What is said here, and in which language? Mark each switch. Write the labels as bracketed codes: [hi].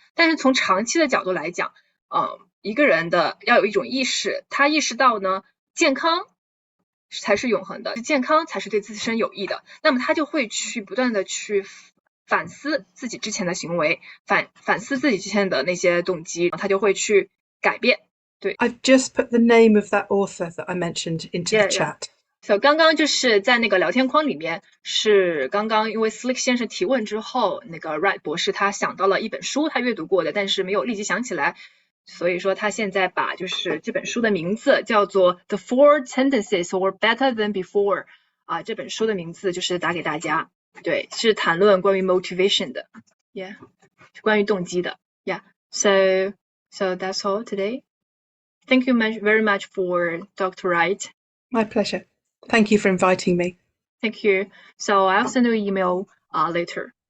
[zh] 但是从长期的角度来讲一个人的要有一种意识，他意识到呢健康才是永恒的，健康才是对自身有益的，那么他就会去不断的去反思自己之前的行为，反思自己之前的那些动机，他就会去改变。对 [en] I've just put the name of that author that I mentioned into the chat。So [zh] 刚刚就是在那个聊天框里面，是刚刚因为 Slick 先生提问之后，那个 Wright 博士他想到了一本书，他阅读过的，但是没有立即想起来，所以说他现在把就是这本书的名字叫做 The Four Tendencies or Better Than Before 这本书的名字就是打给大家。对，是谈论关于 motivation 的 ， [en] yeah， [zh] 关于动机的 ，yeah。 [en] So that's all today. Thank you very much for Dr. Wright. My pleasure. Thank you for inviting me. Thank you. So I'll send you an email later.